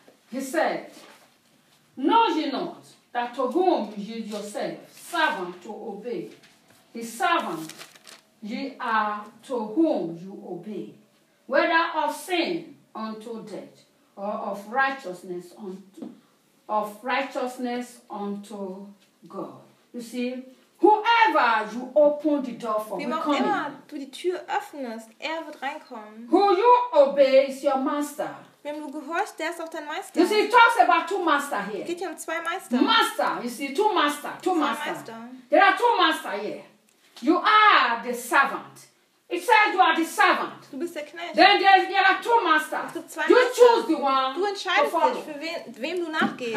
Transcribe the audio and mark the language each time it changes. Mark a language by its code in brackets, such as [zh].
[en] He said, know ye not that to whom ye yourself servant to obey, the servant ye are to whom you obey, whether of sin unto death, or of righteousness unto God. You see, whoever you open the door for will come. [de] Wie immer du die Tür öffnest, er wird reinkommen. [en] Who you obey is your master. [de] Wem du gehörst, der ist auch dein Meister. [en] You see, it talks about two master here. [de] Geht hier um zwei Meister. [en] Master, you see, two master. There are two master here. You are the servant. It says you are the servant. [de] Du bist der Knecht. [en] Then there are two master. [de] Es gibt zwei [en] you [de] Meister. [en] Choose the one. [de] Du entscheidest dich, für wem du nachgehst.